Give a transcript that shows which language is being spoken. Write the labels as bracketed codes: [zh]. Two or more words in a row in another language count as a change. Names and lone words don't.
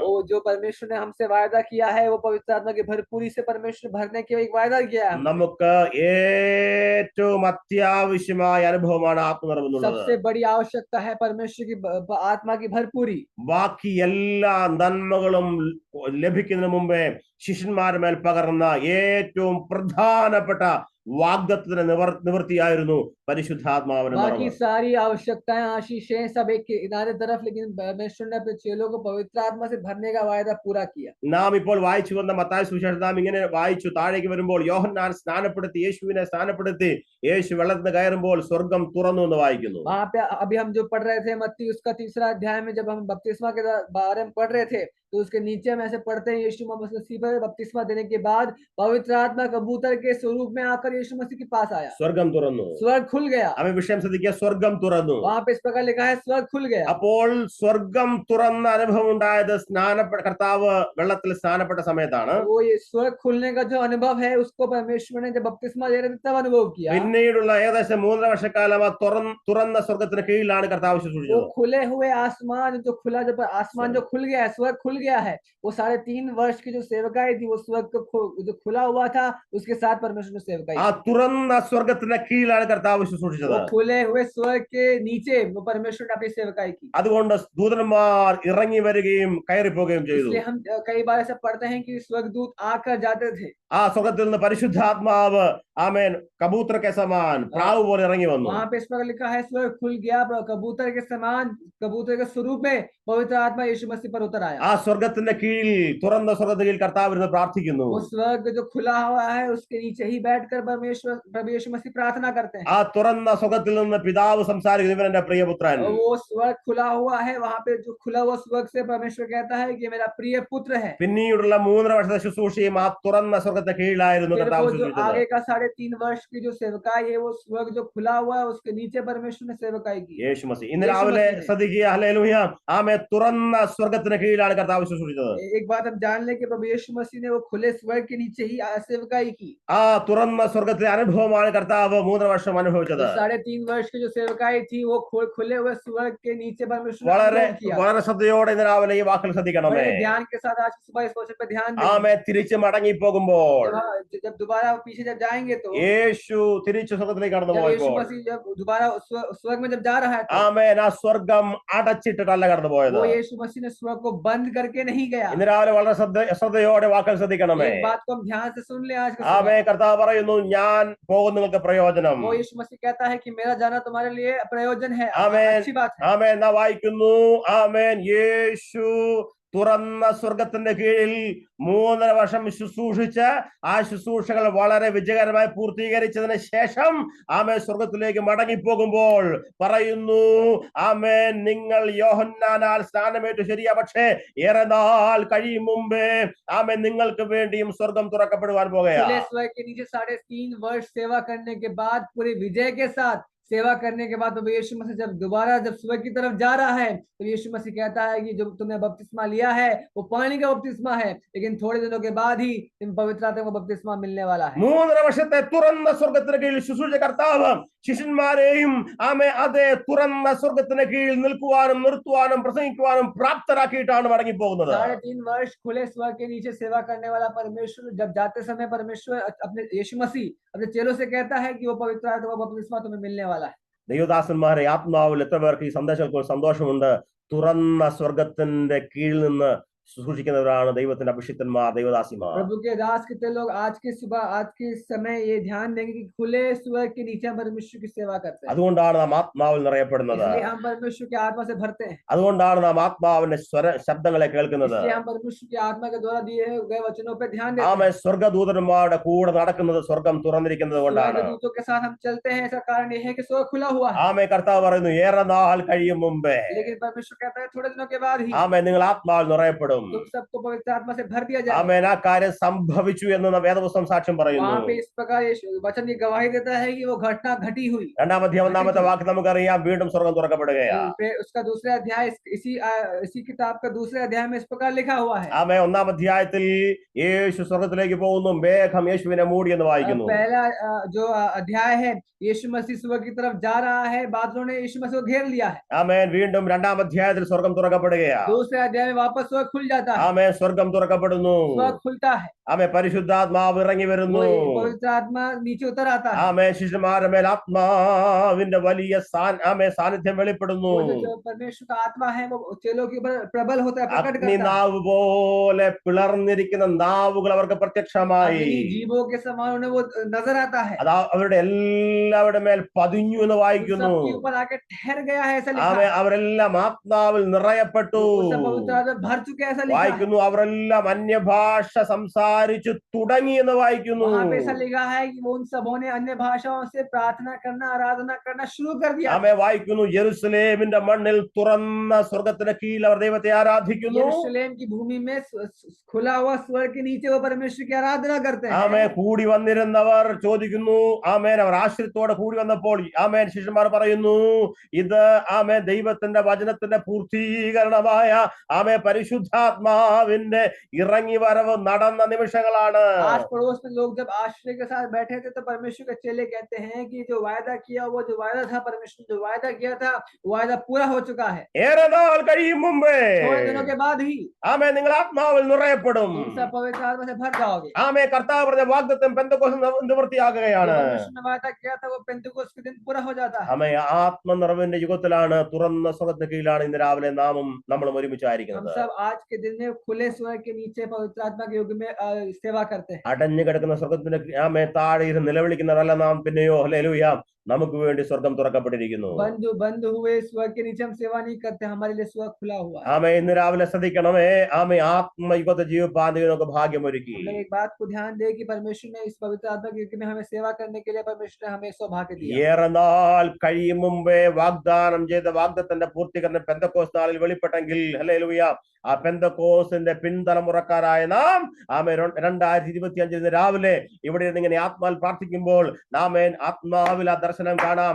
[hi] वो जो परमेश्वर ने हमसे वायदा किया है, वो पवित्र आत्मा की भरपूरी से परमेश्वर भरने के एक वायदा किया है। [ml] നമുക്ക് ഏറ്റവും അത്യാവശ്യമായ അനുഭവമാണ് ആത്മനിറവ് എന്നുള്ളത്. [hi] सबसे बड़ी आवश्यकता है परमेश्वर की आत्मा की भरपूरी। [ml] ബാക്കി എല്ലാ നന്മകളും ലഭിക്കുന്നതിന് മുമ്പേ ശിഷ്യന്മാരുടെ മേൽ പകർന്ന ഏറ്റവും പ്രധാനപ്പെട്ട വാഗ്ദത്തത്തിന് നിവൃത്തിയായിരുന്നു പരിശുദ്ധാത്മാവിന്റെ [hi] बाकी [ml] നിറവ്. [hi] सारी आवश्यकताएं, आशीषें सब एक किनारे तरफ, लेकिन परमेश्वर ने अपने चेलों को पवित्र आत्मा से भरने का वायदा पूरा किया। [ml] നാം ഇപ്പോൾ വായിച്ചു വന്ന മത്തായി സുവിശേഷം നാം ഇങ്ങനെ വായിച്ചു. താഴേക്ക് വരുമ്പോൾ യോഹന്നാൻ സ്നാനപ്പെടുത്തി, യേശുവിനെ സ്നാനപ്പെടുത്തി, യേശു വെള്ളത്തിന് കയറുമ്പോൾ സ്വർഗം തുറന്നു എന്ന് വായിക്കുന്നു. [hi] वहां पे अभी हम जो पढ़ रहे थे मत्ती उसका 3रा अध्याय में, जब हम बपतिस्मा के बारे में पढ़ रहे थे, तो उसके नीचे हम ऐसे पढ़ते हैं, यीशु मसीह पर बपतिस्मा देने के बाद पवित्र आत्मा कबूतर के स्वरूप में आकर यीशु मसीह के पास आया, [ml] സ്വർഗം തുറന്നു. [hi] स्वर्ग खुल गया। [ml] അവൻ വിഷയം ശ്രദ്ധിക്കുക, സ്വർഗം തുറന്നു. [hi] वहां पे इस प्रकार लिखा है, स्वर्ग खुल गया। [ml] അപ്പോൾ സ്വർഗം തുറന്ന അനുഭവം ഉണ്ടായത് കർത്താവ് വെള്ളത്തിൽ സ്നാനപ്പെട്ട സമയത്താണ്. [hi] वो ये स्वर्ग खुलने का जो अनुभव है, उसको परमेश्वर ने जब बपतिस्मा दे रहे थे तब अनुभव किया। [ml] പിന്നീടുള്ള ഏകദേശം 3.5 വർഷക്കാലം ആ തുറന്ന സ്വർഗത്തിന് കീഴിലാണ് കർത്താവ് [hi] वो [ml] ശുശ്രൂഷിച്ചത്. [hi] खुले हुए आसमान जो खुला, जब आसमान जो खुल गया, स्वर्ग खुल गया है। वो 3.5 वर्ष की जो सेवकाई थी, वो स्वर्ग जो खुला हुआ था, उसके साथ परमेश्वर ने सेवकाई [ml] ആ [hi] की। [ml] തുറന്ന സ്വർഗത്തിന്റെ കീഴിലാണ് കർത്താവ് ശുശ്രൂഷിച്ചത്. [hi] वो खुले हुए स्वर्ग के नीचे वो परमेश्वर ने अपनी सेवकाई की। [ml] അതുകൊണ്ട് ദൂതന്മാർ ഇറങ്ങി വരികയും കയറിപ്പോവുകയും ചെയ്തു. [hi] इसलिए हम कई बार ऐसा पढ़ते हैं कि स्वर्गदूत आकर जाते थे। [ml] ആ സ്വർഗത്തിൽ നിന്ന് പരിശുദ്ധാത്മാവ് ആമേൻ [hi] कबूतर के समान [ml] പ്രാവ് പോലെ ഇറങ്ങി വന്നു. [hi] वहां पे इस प्रकार लिखा है, स्वर्ग खुल गया, कबूतर के समान, कबूतर के स्वरूप में पवित्र आत्मा यीशु मसीह पर उतर आया। [ml] ആ സ്വർഗത്തിന്റെ കീഴിൽ തുറന്ന സ്വർഗത്തിന്റെ കീഴിൽ കർത്താവ് ഇരുന്ന് പ്രാർത്ഥിക്കുന്നു. [hi] वो स्वर्ग जो खुला हुआ है, उसके नीचे ही बैठकर प्रभु यीशु मसीह प्रार्थना करते हैं। [ml] ആ തുറന്ന സ്വർഗത്തിൽ നിന്ന് പിതാവ് സംസാരിക്കുന്നു, ഇവൻ എന്റെ പ്രിയപുത്രൻ. [hi] वो स्वर्ग खुला हुआ है, वहां पे जो खुला हुआ स्वर्ग से परमेश्वर कहता है कि ये मेरा प्रिय पुत्र है। [ml] പിന്നീടുള്ള 3.5 വർഷത്തെ ശുശ്രൂഷയും ആ തുറന്ന സ്വർഗത്തെ കീഴിലായിരുന്നു [hi] फिर [ml] കർത്താവ് [hi] वो जो [ml] ശുശ്രൂഷിച്ചത്. [hi] आगे का 3.5 वर्ष की जो सेवकाई है, वो स्वर्ग जो खुला हुआ है, उसके नीचे परमेश्वर ने सेवकाई की। [ml] യേശു മസീഹ് ഇന്ന് യേശു രാവിലെ മസീഹ്. ശ്രദ്ധിക്കുക, ഹല്ലേലൂയ, ആമേ തുറന്ന സ്വർഗത്തിന് കീഴിലാണ് കർത്താവ് ശുശ്രൂഷിച്ചത്. [hi] एक बात हम जान लें कि प्रभु यीशु मसीह ने वो खुले स्वर्ग के नीचे ही सेवकाई की। [ml] ആ തുറന്ന സ്വർഗത്തിലെ അനുഭവമാണ് കർത്താവ് 3 വർഷം അനുഭവിച്ചത്. [hi] 3.5 वर्ष की जो सेवकाई थी, वो खुले हुए स्वर्ग के नीचे परमेश्वर ने [ml] വളരെ [hi] अनुभव किया। [ml] വളരെ ശ്രദ്ധയോടെ ഇന്ന് രാവിലെ ഈ വാക്കുകൾ ശ്രദ്ധിക്കണമേ. [hi] बड़े ध्यान के साथ आज की सुबह इस वचन पे ध्यान दें। [ml] ആമേ തിരിച്ചു മടങ്ങി പോകുമ്പോൾ [hi] जब दोबारा पीछे जब जाएंगे तो [ml] യേശു തിരിച്ചു സ്വർഗത്തിലേക്ക് കടന്നു [hi] जब यीशु [ml] പോയപ്പോൾ [hi] मसीह जब दोबारा स्वर्ग में जब जा रहा है तो [ml] ആമേൻ ആ സ്വർഗം അടച്ചിട്ടിട്ടല്ല കടന്നു പോയത്. [hi] वो यीशु मसीह ने स्वर्ग को बंद करके नहीं गया। [ml] ഇന്ന് രാവിലെ വളരെ ശ്രദ്ധയോടെ വാക്കുകൾ ശ്രദ്ധിക്കണമേ. [hi] एक बात को हम ध्यान से सुन ले आज के [ml] ആമേ [hi] सुबह। കർത്താവ് പറയുന്നു, ഞാൻ പോകുന്ന നിങ്ങൾക്ക് പ്രയോജനം. वो यीशु मसीह कहता है कि मेरा जाना तुम्हारे लिए प्रयोजन है, आमीन। अच्छी बात है। [ml] ആമേൻ നാം വായിക്കുന്നു, ആമേൻ യേശു തുറന്ന സ്വർഗത്തിന്റെ കീഴിൽ 3.5 വർഷം ശുശ്രൂഷിച്ച് ആ ശുശ്രൂഷകൾ വളരെ വിജയകരമായി പൂർത്തീകരിച്ചതിന് ശേഷം ആമേൻ സ്വർഗത്തിലേക്ക് മടങ്ങിപ്പോകുമ്പോൾ പറയുന്നു, ആമേൻ നിങ്ങൾ യോഹന്നാനാൽ സ്നാനമേറ്റു ശരിയാ, പക്ഷേ ഏറെ നാൾ കഴിയും മുമ്പേ ആമേൻ നിങ്ങൾക്ക് വേണ്ടിയും സ്വർഗം തുറക്കപ്പെടുവാൻ പോകുകയാണ്. [hi] खुले स्वर्ग के नीचे 3.5 वर्ष सेवा करने के बाद, पूरे विजय के साथ सेवा करने के बाद प्रभु यीशु मसीह जब दोबारा जब स्वर्ग की तरफ जा रहा है, तो यीशु मसीह कहता है कि जो तुमने बपतिस्मा लिया है वो पानी का बपतिस्मा है, लेकिन थोड़े दिनों के बाद ही तुम पवित्र आत्मा का बपतिस्मा मिलने वाला है। [ml] 3.5 വർഷത്തെ തുറന്ന സ്വർഗത്തിന് കീഴിൽ ശുശ്രൂഷിച്ച കർത്താവ് ശിഷ്യന്മാരെയും ആമേ അതേ തുറന്ന സ്വർഗത്തിന് കീഴിൽ നിൽക്കുവാനും നിർത്തുവാനും പ്രസംഗിക്കുവാനും പ്രാപ്തരാക്കിയിട്ടാണ് മടങ്ങിപ്പോകുന്നത്. [hi] 3.5 वर्ष खुले स्वर्ग के नीचे सेवा करने वाला परमेश्वर जब जाते समय परमेश्वर अपने यीशु मसीह अपने चेलों से कहता है कि वो पवित्र आत्मा का बपतिस्मा तुम्हें मिलने वाला है। [ml] ദൈവദാസന്മാരെ, ആത്മാവിൽ എത്ര പേർക്ക് ഈ സന്ദേശത്തിൽ സന്തോഷമുണ്ട്? തുറന്ന സ്വർഗത്തിന്റെ കീഴിൽ നിന്ന് ശുശ്രൂഷിക്കുന്നവരാണ് ദൈവത്തിന്റെ അഭിഷിക്തന്മാർ, ദൈവദാസിമാർ. [hi] प्रभु के दास कितने लोग आज के सुबह आज के समय ये ध्यान देंगे कि खुले स्वर्ग के नीचे हम परमेश्वर की सेवा करते हैं। [ml] അതുകൊണ്ടാണ് നാം ആത്മാവിൽ നിറയപ്പെടുന്നത്. [hi] इसलिए हम परमेश्वर की आत्मा से भरते हैं। [ml] അതുകൊണ്ടാണ് നാം ആത്മാവിന്റെ ശബ്ദങ്ങളെ കേൾക്കുന്നത്. [hi] इसलिए हम परमेश्वर की आत्मा के द्वारा दिए गए वचनों पे ध्यान देते [ml] ആമേ [hi] हैं। [ml] സ്വർഗദൂതന്മാരുടെ കൂടെ നടക്കുന്നത് സ്വർഗം തുറന്നിരിക്കുന്നത് കൊണ്ടാണ്. [hi] स्वर्गदूतों के साथ हम चलते हैं, इसका कारण यह है कि स्वर्ग खुला हुआ है। [ml] ആമേ കർത്താവ് പറയുന്നു, ഏറെ നാൾ കഴിയും മുമ്പേ [hi] लेकिन परमेश्वर कहता है थोड़े दिनों के बाद ही [ml] ആമേ നിങ്ങൾ ആത്മാവിൽ നിറയപ്പെടും. [hi] तुम सबको पवित्र आत्मा से भर दिया जाए। [ml] ആമേൻ ആ കാര്യം സംഭവിച്ചു എന്ന് വേദപുസ്തകം സാക്ഷ്യം പറയുന്നു. [hi] वहां पे इस प्रकार वचन की गवाही देता है कि वो घटना घटी हुई। [ml] 2-1 വാക്യം നമുക്കറിയാം, വീണ്ടും സ്വർഗം തുറക്കപ്പെടുകയാണ്. [hi] फिर उसका दूसरा अध्याय इसी किताब का दूसरे अध्याय में इस प्रकार लिखा हुआ है। [ml] ആമേ 1-ാം അധ്യായത്തിൽ യേശു സ്വർഗത്തിലേക്ക് പോകുന്നു, മേഘം യേശുവിനെ മൂടി എന്ന് വായിക്കുന്നു. [hi] पहला जो अध्याय है, यीशु मसीह स्वर्ग की तरफ जा रहा है, बादलों ने यीशु मसीह को घेर लिया है। [ml] ആമേൻ വീണ്ടും 2-ാം അധ്യായത്തിൽ സ്വർഗം തുറക്കപ്പെടുകയാണ്. [hi] दूसरे अध्याय में वापस स्वर्ग खुल जाता है। [ml] ആമേൻ സ്വർഗം തുറക്കപ്പെടുന്നു. [hi] स्वर्ग खुलता है, [ml] ആമേൻ പരിശുദ്ധാത്മാവ് ഇറങ്ങി വരുന്നു. [hi] पवित्र आत्मा नीचे उतर आता है। [ml] ആമേൻ ശിഷ്യന്മാരുടെ മേൽ ആത്മാവിന്റെ വലിയ സാന്നിധ്യം വെളിപ്പെടുന്നു. [hi] जो परमेश्वर का आत्मा है वो चेलों के ऊपर प्रबल होता है, प्रकट करता है। [ml] അഗ്നിനാവ് പോലെ പിളർന്നിരിക്കുന്ന നാവുകൾ അവർക്ക് പ്രത്യക്ഷമായി. [hi] अग्नि जीवों के समान उन्हें वो नजर आता है। [ml] അത് അവരുടെ എല്ലാവരുടെ മേൽ പതിഞ്ഞു എന്ന് വായിക്കുന്നു. [hi] सबके ऊपर आके ठहर गया है, ऐसा लिखा [ml] ആമേൻ [hi] है। [ml] അവരെല്ലാം ആത്മാവിൽ നിറയപ്പെട്ടു. [hi] वो सब पवित्र आत्मा भर चुके हैं, ऐसा लिखा है। [ml] വായിക്കുന്നു, അവരെല്ലാം അന്യഭാഷ സംസാരിച്ചു തുടങ്ങി എന്ന് വായിക്കുന്നു. [hi] वहां पे ऐसा लिखा है कि वो उन सबों ने अन्य भाषाओं से प्रार्थना करना, आराधना करना शुरू कर दिया। [ml] ആമേൻ വായിക്കുന്നു, യെരുശലേമിന്റെ മണ്ണിൽ തുറന്ന സ്വർഗത്തിന് കീഴിൽ അവർ ദൈവത്തെ ആരാധിക്കുന്നു. [hi] यरूशलेम की भूमि में खुला हुआ स्वर्ग के नीचे वो परमेश्वर की आराधना करते हैं। [ml] ആമേൻ കൂടി വന്നിരുന്നവർ ചോദിക്കുന്നു, ആമേൻ അവർ ആശ്രയത്തോടെ കൂടി വന്നപ്പോൾ ആമേൻ ശിഷ്യന്മാർ പറയുന്നു, ഇത് ആമേൻ ദൈവത്തിന്റെ വചനത്തിന്റെ പൂർത്തീകരണമായ ആമേൻ പരിശുദ്ധാത്മാ പരിശുദ്ധാത്മാവിന്റെ ഇറങ്ങി വരവ് നടന്ന നിമിഷങ്ങളാണ്. [hi] आस पड़ोस में लोग जब आश्रय के साथ बैठे थे तो परमेश्वर के चेले कहते हैं कि जो वायदा किया, वो जो वायदा था, परमेश्वर ने जो वायदा किया था वो वायदा पूरा हो चुका है। [ml] ഏറെ നാൾ കഴിയും മുമ്പേ [hi] थोड़े दिनों के बाद ही [ml] ആമേ നിങ്ങൾ ആത്മാവിൽ നിറയപ്പെടും. [hi] तुम सब पवित्र आत्मा से भर जाओगे। [ml] ആമേ കർത്താവ് പറഞ്ഞ വാഗ്ദത്തം പെന്തക്കോസ്ത് [hi] जो [ml] നിവൃത്തിയാകുകയാണ്. [hi] परमेश्वर ने वायदा किया था वो पेंतिकोस्त के दिन पूरा हो जाता है। [ml] ആമേ ആത്മനിറവിന്റെ യുഗത്തിലാണ്, തുറന്ന സ്വർഗ്ഗത്തിന് കീഴിലാണ് ഇന്ന് രാവിലെ നമ്മളും [hi] हम [ml] ഒരുമിച്ചായിരിക്കുന്നത്. [hi] सब आज के दिन में खुले स्वर्ग के नीचे पवित्र आत्मा के युग में सेवा करते हैं। [ml] അടഞ്ഞു കിടക്കുന്ന സ്വർഗ്ഗത്തിന്റെ ആമേ താഴെ ഇരുന്ന് നിലവിളിക്കുന്നവരല്ല നാം. പിന്നെയോ ഹല്ലേലൂയ, നമുക്ക് വേണ്ടി സ്വർഗം തുറക്കപ്പെട്ടിരിക്കുന്നു. [hi] बंद हुए स्वर्ग के नीचे हम सेवा नहीं करते, हमारे लिए स्वर्ग खुला हुआ है। [ml] ആമേ ഇന്ന് രാവിലെ ശ്രദ്ധിക്കണമേ, ആമേ ആത്മയുഗത്തെ ജീവിപ്പാൻ ദൈവം നമുക്ക് ഭാഗ്യമൊരുക്കി. [hi] हम लोग एक बात को ध्यान दे कि परमेश्वर ने इस पवित्र आत्मा के युग में हमें सेवा करने के लिए परमेश्वर ने हमें सौभाग्य दिया। [ml] ഏറെ നാൾ കഴിയും മുമ്പേ വാഗ്ദാനം ചെയ്ത വാഗ്ദത്തത്തിന്റെ പൂർത്തീകരണം പെന്തക്കോസ്ത് നാളിൽ വെളിപ്പെട്ടെങ്കിൽ ഹല്ലേലൂയ, ആ പെന്തക്കോസ്തിന്റെ പിൻതലമുറക്കാരായ നാം ആമേ 2025 രാവിലെ ഇവിടെ നിന്ന് ഇങ്ങനെ ആത്മാവിൽ പ്രാർത്ഥിക്കുമ്പോൾ നാം ആത്മാവിൽ ആ ദർശനം കാണാം.